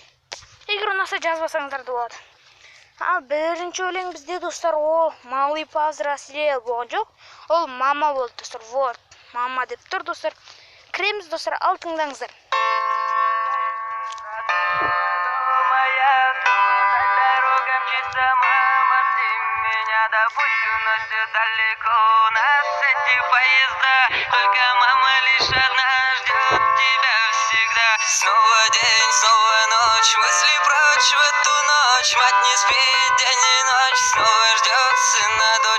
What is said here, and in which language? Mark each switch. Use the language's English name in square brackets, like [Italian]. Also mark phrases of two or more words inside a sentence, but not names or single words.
[Kazakh] Егер ұнаса жазбасаңыздар да болады. Ал бірінші өлең бізде достар, ол малый повзрослел болған жоқ. Ол мама болды достар. Вот, мама деп тұр достар. Кіреміз достар, ал тыңдаңыздар. [Russian] Да пусть уносит далеко нас эти поезда, только мама лишь одна ждет тебя всегда. Снова день, снова ночь, мысли прочь в эту ночь, мать не спит день и ночь, снова ждет сына дочь.